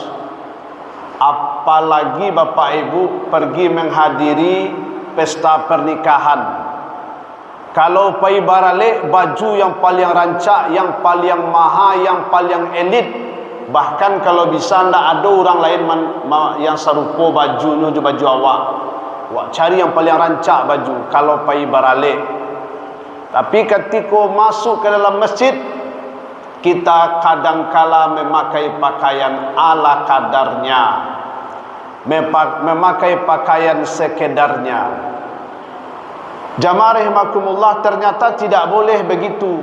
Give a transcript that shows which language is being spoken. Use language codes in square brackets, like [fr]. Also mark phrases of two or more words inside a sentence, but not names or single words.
[id] Apalagi Bapak Ibu pergi menghadiri pesta pernikahan. [min] Kalau pai barale baju yang paling rancak, yang paling mahal, yang paling elit. [id] Bahkan kalau bisa ndak ada orang lain yang serupa bajunya je baju awak. [min] Awak cari yang paling rancak baju kalau pai barale. [id] Tapi ketika masuk ke dalam masjid, kita kadangkala memakai pakaian ala kadarnya, memakai pakaian sekedarnya. Jamaah rahimakumullah, ternyata tidak boleh begitu.